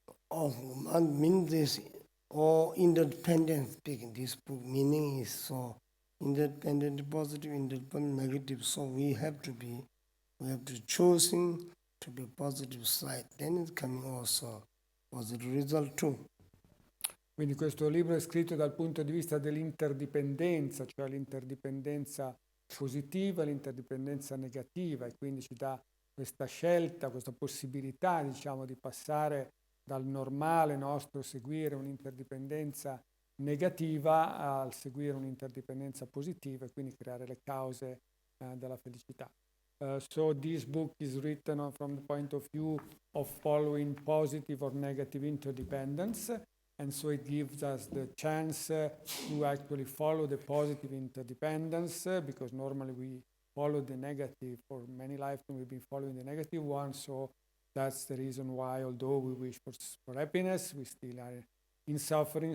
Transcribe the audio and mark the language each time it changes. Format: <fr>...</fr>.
<en>Oh, mean this, interdependence speaking. This book meaning is so interdependent, positive, independent, negative. So we have to choosing to be positive side. Then it's coming also positive result too.</en> <it>Quindi questo libro è scritto dal punto di vista dell'interdipendenza, cioè l'interdipendenza positiva, l'interdipendenza negativa, e quindi ci dà questa scelta, questa possibilità, diciamo, di passare dal normale nostro seguire un'interdipendenza negativa al seguire un'interdipendenza positiva e quindi creare le cause della felicità.</it> <en>So this book is written from the point of view of following positive or negative interdependence, and so it gives us the chance to actually follow the positive interdependence, because normally we follow the negative. For many lifetimes we've been following the negative one, so that's the reason why, although we wish for happiness, we still are in suffering.</en>